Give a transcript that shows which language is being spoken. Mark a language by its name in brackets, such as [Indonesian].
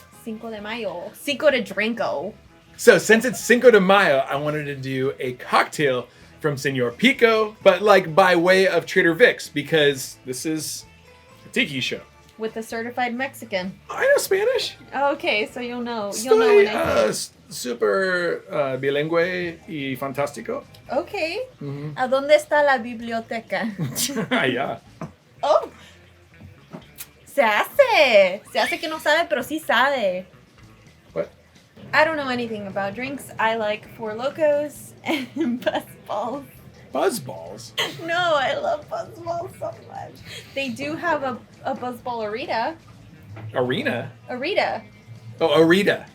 [English] Cinco de Mayo. Cinco de Drinko. So since it's Cinco de Mayo, I wanted to do a cocktail from Senor Pico, but by way of Trader Vic's, because this is a tiki show. With the certified Mexican. I know Spanish. Okay, so you'll know. You'll know when I say. [Spanish] Super bilingüe y fantástico. [English] Okay. [Spanish] ¿A dónde está la biblioteca? Allá. [English] Oh. [Spanish] Se hace que no sabe, pero sí sabe. [English] What? I don't know anything about drinks. I like Four Locos and Buzzballs. Buzzballs? No, I love Buzzballs so much. They do have a Buzzball Arita. Arena? Arita. Oh, Arita.